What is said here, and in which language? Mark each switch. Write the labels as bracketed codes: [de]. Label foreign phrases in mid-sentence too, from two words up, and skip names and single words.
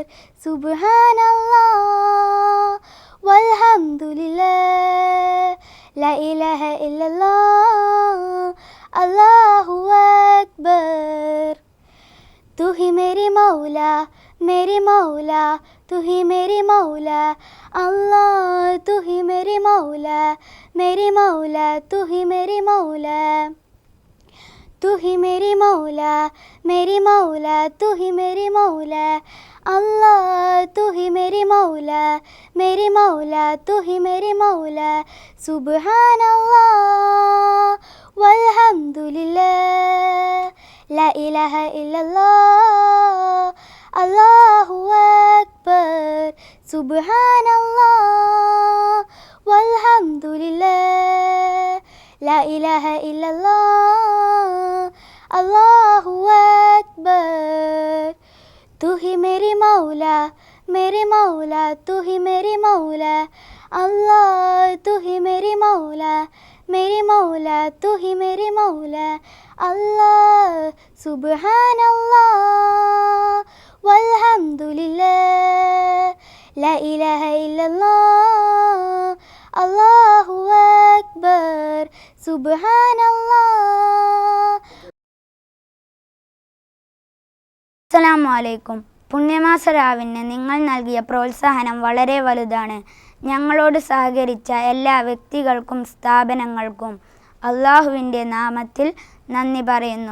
[ar] سبحان الله والحمد لله لا إله إلا الله الله أكبر. [hi] तू ही मेरी मौला तू ही मेरी मौला अल्लाह. तू ही मेरी मौला तू ही मेरी मौला. तू ही मेरी मौला तू ही मेरी मौला अल्लाह. तू ही मेरी मौला तू ही मेरी मौला. [ar] سبحان الله والحمد لله لا إله إلا الله الله أكبر. سبحان الله والحمد لله لا إله إلا الله الله أكبر [hi] तू ही मेरी मौला तू ही मेरी मौला अल्लाह तू ही मेरी मौला तू ही मेरी मौला अल्लाह [ar] سبحان الله والحمد لله لا إله إلا الله الله أكبر سبحان الله. السلام عليكم. [ml] പുണ്യമാസ രാവിന് നിങ്ങൾ നൽകിയ പ്രോത്സാഹനം വളരെ വലുതാണ്. ഞങ്ങളോട് സഹകരിച്ച എല്ലാ വ്യക്തികൾക്കും സ്ഥാപനങ്ങൾക്കും അള്ളാഹുവിൻ്റെ നാമത്തിൽ നന്ദി പറയുന്നു.